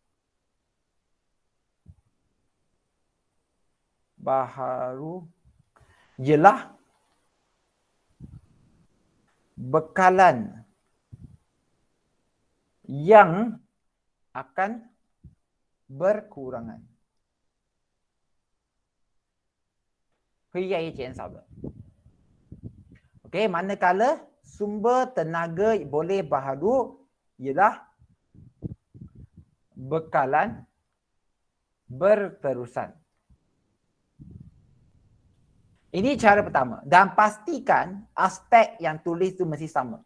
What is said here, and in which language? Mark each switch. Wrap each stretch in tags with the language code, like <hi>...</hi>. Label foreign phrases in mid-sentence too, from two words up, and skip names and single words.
<ms>Baharu ialah bekalan yang akan berkurangan.</ms> <zh>会越来越减少的。</zh> <ms>Okey, manakala sumber tenaga boleh baharu ialah bekalan berterusan. Ini cara pertama. Dan pastikan aspek yang tulis tu mesti sama.</ms>